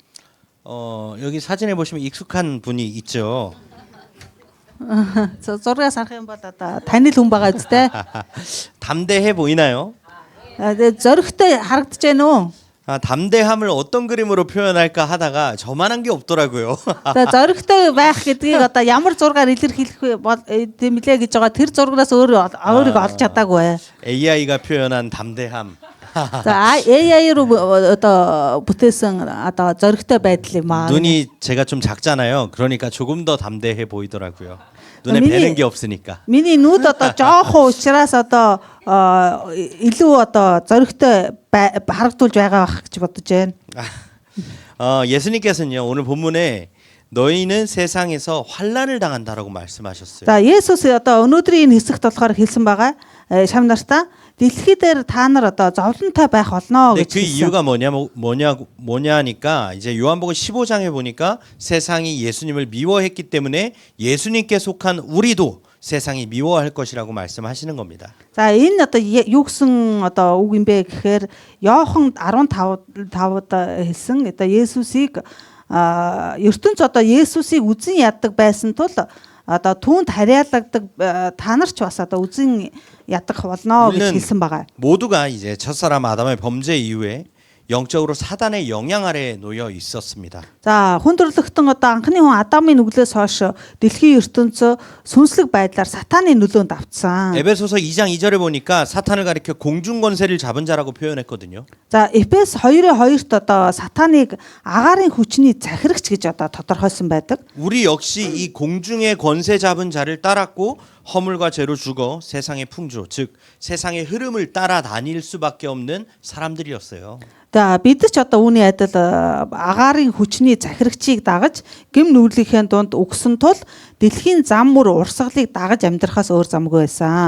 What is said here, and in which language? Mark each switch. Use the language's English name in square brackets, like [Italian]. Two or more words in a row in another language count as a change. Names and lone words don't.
[Korean] 여기 사진에 보시면 익숙한 분이 있죠. [Mongolian] Зургаас харах юм бол одоо танил хүн байгаа үстэй. [Korean] 담대해 보이나요? [Mongolian] Зоригтой харагдаж байна уу? [Korean] 담대함을 어떤 그림으로 표현할까 하다가 저만한 게 없더라고요. [Mongolian] За зоригтой байх гэдгийг одоо ямар зургаар илэрхийлэх тэмлээ гэж байгаа тэр зургаас өөрийгөө олж чадаагүй. [Korean] AI가 표현한 담대함. [Mongolian] За AI-로 одоо бүтээсэн одоо зоригтой байдал юм аа. [Korean] 눈이 제가 좀 작잖아요. 그러니까 조금 더 담대해 보이더라고요. 눈에 뵈는 게 없으니까. [Mongolian] Миний нүд одоо жоохон учраас одоо илүү одоо зоригтой харагдуулж байгаа байх гэж бодож байна. [Korean] 예수님께서는요 오늘 본문에 너희는 세상에서 환난을 당한다라고 말씀하셨어요. [Mongolian] За Есүс одоо өнөөдрийн энэ хэсэгт болохоор хэлсэн байгаа. Шам нартаа дэлхий дээр та нар одоо зовлонтой байх болно [Korean] 근데 [Mongolian] гэж [Korean] 그 [Mongolian] хэлсэн. [Korean] 이유가 뭐냐니까 이제 요한복음 15장에 보니까 세상이 예수님을 미워했기 때문에 예수님께 속한 우리도 세상이 미워할 것이라고 말씀하시는 겁니다. [Mongolian] За энэ одоо юу гэсэн одоо үг юм бэ гэхээр Иохан 15-д хэлсэн одоо Есүсийг ертөнц одоо Есүсийг үзэн яддаг байсан тул одоо түүнд харьяалагддаг та нар ч бас одоо үзэн ядах болно гэж хэлсэн байгаа. [Korean] 모두가 이제 첫사람 아담의 범죄 이후에 영적으로 사단의 영향 아래에 놓여 있었습니다. [Mongolian] За хүндрэлтэн одоо анхны хүн Адамын нүглээс хойш дэлхийн ертөнцөө сүнслэг байдлаар сатаны нөлөөнд автсан. [Korean] 에베소서 2장 2절에 보니까 사탄을 가리켜 공중 권세를 잡은 자라고 표현했거든요. [Mongolian] За Эфес 2:2-т одоо сатаныг агаарын хүчний захирагч гэж одоо тодорхойлсон байдаг. [Korean] 우리 역시 이 공중의 권세 잡은 자를 따랐고 허물과 죄로 죽어 세상의 풍조, 즉 세상의 흐름을 따라다닐 수밖에 없는 사람들이었어요. [Mongolian] За бид ч одоо үүний адил агаарын хүчний захирагчийг дагаж гэм нүглийнхээ дунд өгсөн тул дэлхийн зам мөр урсгалыг дагаж амьдрахаас өөр замгүй байсан.